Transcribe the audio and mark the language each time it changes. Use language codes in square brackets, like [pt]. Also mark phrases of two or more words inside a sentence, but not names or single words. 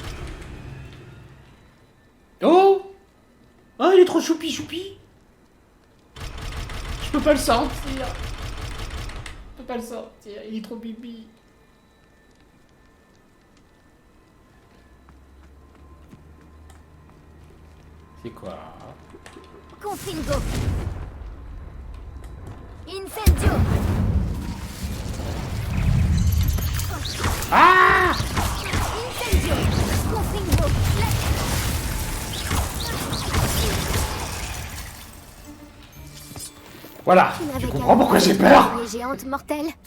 [fr] Oh. Oh, il est trop choupi. Je peux pas le sortir. Je peux pas le sortir, il est trop bibi. C'est quoi? [la] Confringo. Incendio. Ah! Incendio. Confringo. [fr] Voilà, tu comprends pourquoi j'ai peur? Les géantes mortelles.